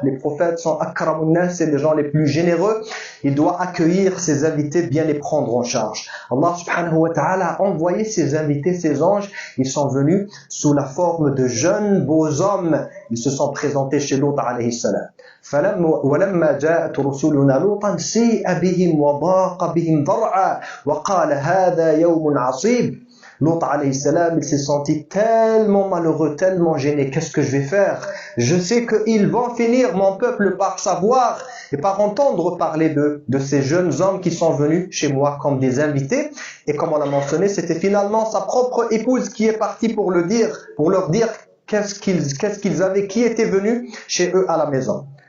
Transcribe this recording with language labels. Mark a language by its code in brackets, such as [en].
[fr] Les prophètes sont [ar] akramun nas, [fr] c'est les gens les plus généreux. Il doit accueillir ses invités, bien les prendre en charge. Allah subhanahu wa ta'ala a envoyé ses invités, ses anges. Ils sont venus sous la forme de jeunes beaux hommes. Ils se sont présentés chez Lut alayhi salam. [ar] ولما جاءت رسلنا لوطا سيء بهم وضاق بهم ذرعا وقال هذا يوم عصيب. [fr] Lut alayhi salam, il s'est senti tellement malheureux, tellement gêné. Qu'est-ce que je vais faire? Je sais qu'ils vont finir, mon peuple, par savoir et par entendre parler de ces jeunes hommes qui sont venus chez moi comme des invités. Et comme on l'a mentionné, c'était finalement sa propre épouse qui est partie pour leur dire qu'est-ce qu'ils avaient, qui était venu chez eux à la maison.